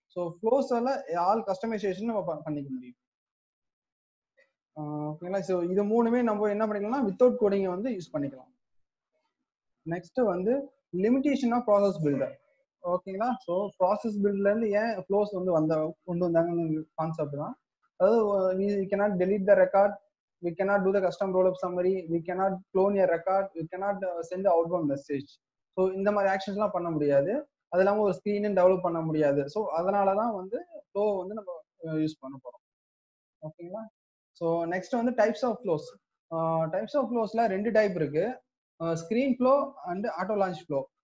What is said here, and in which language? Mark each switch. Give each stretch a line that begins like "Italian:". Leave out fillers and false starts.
Tamil: So ஃப்ளோஸால all customisation நம்ம பண்ணிக்க முடியும். ஓகேங்களா? ஸோ இது மூணுமே நம்ம என்ன பண்ணிக்கலாம்னா வித்தவுட் கோடிங் வந்து யூஸ் பண்ணிக்கலாம். நெக்ஸ்ட் வந்து லிமிடேஷன் ஆஃப் ப்ராசஸ் பில்டர். ஓகேங்களா? ஸோ ப்ராசஸ் பில்ட்ல இருந்து ஏன் ஃப்ளோஸ் வந்து கொண்டு வந்தாங்கன்னு கான்செப்ட் தான். அதாவது
English: we cannot delete the record, we cannot do the custom rollup summary, we cannot clone a record, we cannot send the outbound message.
Tamil: So இந்த மாதிரி ஆக்ஷன்ஸ் எல்லாம் பண்ண முடியாது. அது இல்லாமல் ஒரு ஸ்கிரீனும் டெவலப் பண்ண முடியாது. ஸோ அதனாலதான் வந்து ஃப்ளோ வந்து நம்ம யூஸ் பண்ண போறோம். ஓகேங்களா? ஸோ நெக்ஸ்ட் வந்து types of flows. Types of ஃப்ளோஸ்ல 2 type இருக்கு, screen flow and auto launch flow.